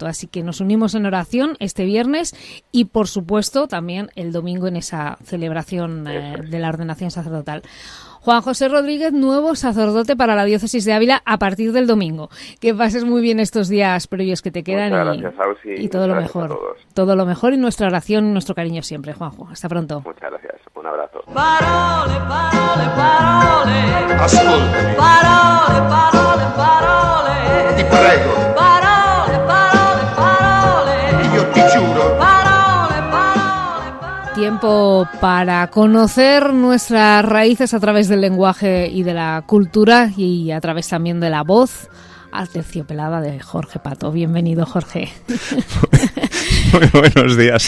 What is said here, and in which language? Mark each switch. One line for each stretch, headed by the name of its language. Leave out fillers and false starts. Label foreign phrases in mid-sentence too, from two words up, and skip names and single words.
Spanish: Así que nos unimos en oración este viernes y, por supuesto, también el domingo en esa celebración de la ordenación sacerdotal. Juan José Rodríguez, nuevo sacerdote para la diócesis de Ávila a partir del domingo. Que pases muy bien estos días previos que te quedan. Muchas gracias, Ausi, y todo lo mejor. Todo lo mejor, y nuestra oración y nuestro cariño siempre, Juanjo. Hasta pronto. Muchas gracias. Un abrazo.
Italian: Parole, parole, parole. Ascoltami. Parole, parole, parole. Ti prego. Parole, parole, parole. Io ti giuro.
Spanish: Tiempo para conocer nuestras raíces a través del lenguaje y de la cultura, y a través también de la voz aterciopelada de Jorge Pato. Bienvenido, Jorge. Muy buenos días.